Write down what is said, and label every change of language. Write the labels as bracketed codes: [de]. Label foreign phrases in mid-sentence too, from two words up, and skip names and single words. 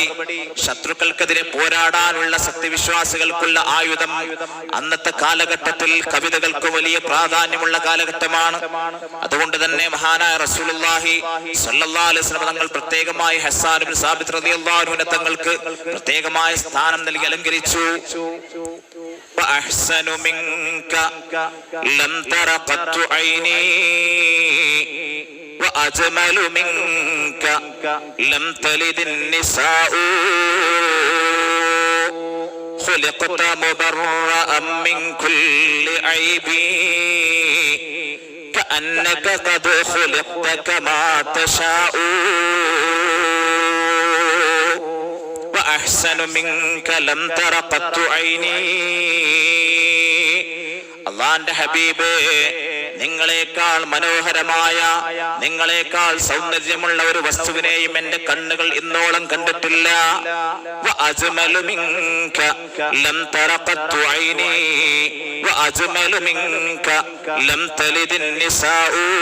[ml] ശത്രുക്കൾക്കെതിരെ പോരാടാനുള്ള സത്യവിശ്വാസികൾക്കുള്ള ആയുധം. അന്നത്തെ കാലഘട്ടത്തിൽ കവിതകൾക്ക് വലിയ പ്രാധാന്യമുള്ള കാലഘട്ടമാണ്. അതുകൊണ്ട് തന്നെ മഹാനായ റസൂലുള്ളാഹി [ar] صلى الله عليه وسلم [ml] തങ്ങൾ പ്രത്യേകമായി ഹസ്സാൻ ഇബ്നു സാബിത്ത് [ar] رضي الله عنه [ml] തങ്ങൾക്ക് പ്രത്യേകമായ സ്ഥാനം നൽകി അലങ്കരിച്ചു. [ar] وأحسن منك لم تر قط عيني وأجمل منك لم تلد النساء خلقت مبرأ من كل عيب كأنك قد خلقت كما تشاء أحسن منك لم تر قط عيني. [ml] അല്ലാഹുവിന്റെ ഹബീബ്, നിങ്ങളെക്കാൾ മനോഹരമായ, നിങ്ങളെക്കാൾ സൗന്ദര്യമുള്ള ഒരു വസ്തുവിനെയും എന്റെ കണ്ണുകൾ ഇന്നോളം കണ്ടിട്ടില്ല. [ar] وأجمل منك لم تر قط عيني وأجمل منك لم تلد النساء.